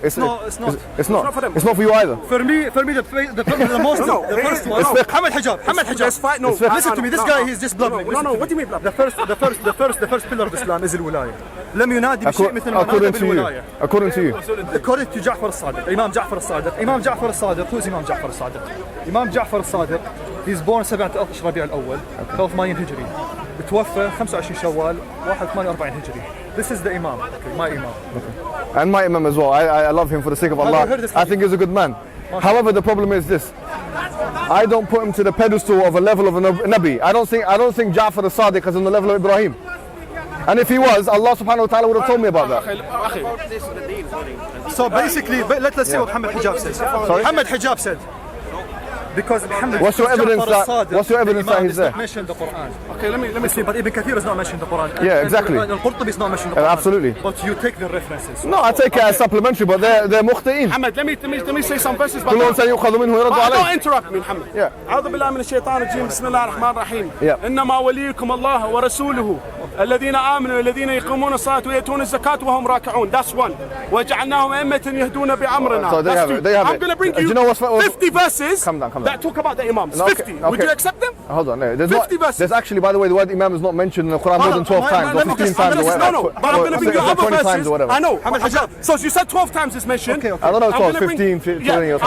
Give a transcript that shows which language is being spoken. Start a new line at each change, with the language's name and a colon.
English: It's not for them. It's not for you either. For me, the most, the first one. Mohammed Hijab. Let's fight. No, listen to me. This guy, he's just blubbing. No. What do you mean blubbing? The first pillar of Islam is الولاية.
Arabic: لم ينادي بشيء مثل ما نادى بالولاية.
English: According to you. According to جعفر الصادق. Imam Ja'far al-Sadiq. Imam Ja'far al-Sadiq. Who is Imam Ja'far al-Sadiq? Imam Ja'far al-Sadiq. He's born 17 ربيع الأول 83 هجري.
Arabic: توفى 25 شوال 148 هجري.
English: This is the Imam. Okay, my Imam. Okay. And my Imam as well. I love him for the sake of Allah. I think he's a good man. However, the problem is this. I don't put him to the pedestal of a level of a Nabi. I don't think Ja'far al-Sadiq is on the level of Ibrahim. And if he was, Allah subhanahu wa ta'ala would have told me about that. So basically, let's see what Mohammed Hijab says. Mohammed Hijab said, because Muhammad, what's your evidence that he's there? Mentioned the Quran. Okay, let me see. But Ibn Kathir is not mentioned the Quran. Yeah, exactly. Al-Qurtubi is not mentioned the Quran. Absolutely. But you take the references. No, I take it as supplementary, but they're mukhti'in. Muhammad, let me say some verses.
Arabic: كل إنسان يؤخذ منه يرد عليه.
English: Don't interrupt me, Muhammad. Yeah.
Arabic: أعوذ بالله من الشيطان الرجيم. بسم الله الرحمن الرحيم.
English: Yeah.
Arabic: إنما وليكم الله ورسوله الذين آمنوا الذين يقيمون الصلاة ويأتون الزكاة وهم راكعون.
English: That's one.
Arabic: وجعلناهم أئمة يهدون بأمرنا.
English: So That's two. I'm going to bring you 50 verses that talk about the Imams. 50. Would you accept them? Hold on. No, 50 verses. There's actually, by the way, the word Imam is not mentioned in the Quran more than 12 times or 15 times or whatever. No, but I'm going to bring you other verses. I know. So you said 12 times it's mentioned. Okay. I don't know, 12, 15, 20 or something.